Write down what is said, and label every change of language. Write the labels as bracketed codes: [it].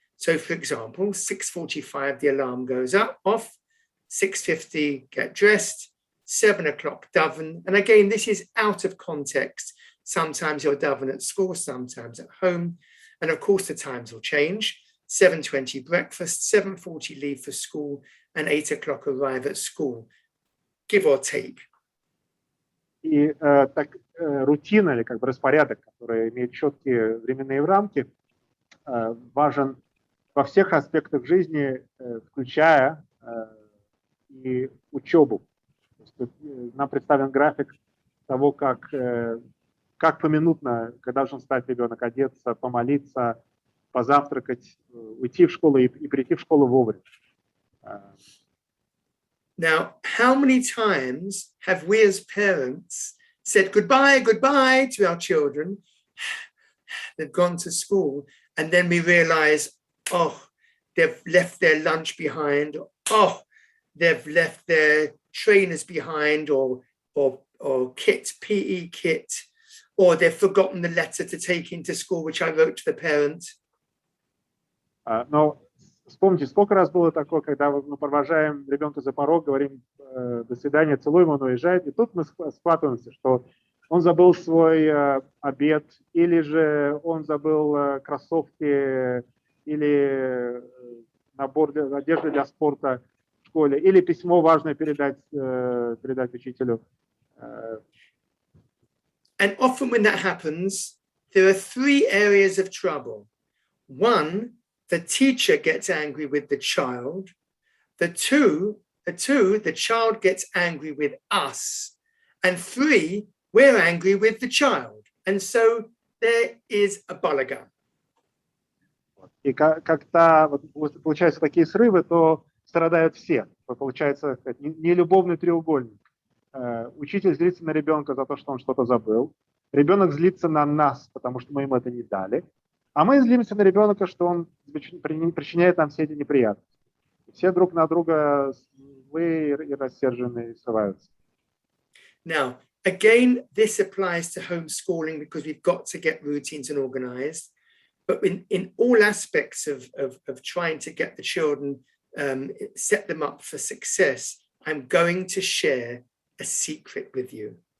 [en] So for example, 6:45, the alarm goes off, 6:50, get dressed, 7 o'clock, daven. And again, this is out of context. Sometimes you'll daven at school, sometimes at home. And of course, the times will change. 7:20 breakfast, 7:40 leave for school, and 8 o'clock arrive at school, give or take. [ru] И так рутина или как бы распорядок, который имеет четкие временные рамки, важен во всех аспектах жизни, включая и учебу. Нам представлен график того, как поминутно, когда должен встать ребенок, одеться, помолиться, позавтракать, уйти в школу и прийти в школу вовремя. [en] Now, how many times have we as parents said goodbye, goodbye to our children? They've gone to school, and then we realize, oh, they've left their lunch behind. Oh, they've left their trainers behind, or kit, PE kit, or they've forgotten the letter to take into school, which I wrote to the parents. [ru] Но вспомните, сколько раз было такое, когда мы провожаем ребенка за порог, говорим до свидания, целуем, он уезжает, и тут мы схватываемся, что он забыл свой обед, или же он забыл кроссовки, или набор одежды для спорта в школе, или письмо важное передать учителю. [en] And often when that happens, there are 3 areas of trouble. 1, the teacher gets angry with the child. The two, the child gets angry with us. And 3, we're angry with the child. And so there is a balagan. [ru] И когда получаются такие срывы, то страдают все. Получается нелюбовный треугольник. Учитель злится на ребенка за то, что он что-то забыл. Ребенок злится на нас, потому что мы ему это не дали. А мы злимся на ребенка, что он причиняет нам все эти неприятности. Все друг на друга злые и рассерженные срываются. [en] Now, again, this applies to homeschooling because we've got to get routines and organized. But in all aspects of trying to get the children, set them up for success, I'm going to share a secret with you.